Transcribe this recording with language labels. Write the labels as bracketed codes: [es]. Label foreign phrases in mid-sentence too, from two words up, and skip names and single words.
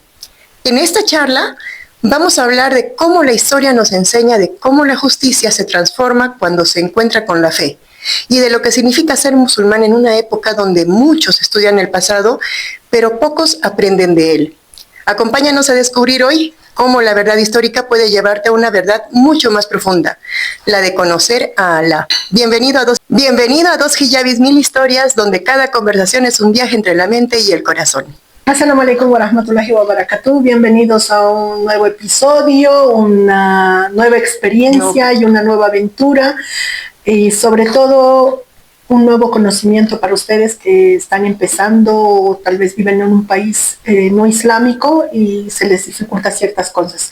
[es] En esta charla vamos a hablar de cómo la historia nos enseña de cómo la justicia se transforma cuando se encuentra con la fe y de lo que significa ser musulmán en una época donde muchos estudian el pasado, pero pocos aprenden de él. Acompáñanos a descubrir hoy cómo la verdad histórica puede llevarte a una verdad mucho más profunda, la de conocer a Alá. Bienvenido a Dos Hijabis Mil Historias, donde cada conversación es un viaje entre la mente y el corazón. [ar] السلام عليكم ورحمة الله وبركاته. [es] Bienvenidos a un nuevo episodio, una nueva experiencia y una nueva aventura, y sobre todo un nuevo conocimiento para ustedes que están empezando o tal vez viven en un país no islámico y se les dificulta ciertas cosas.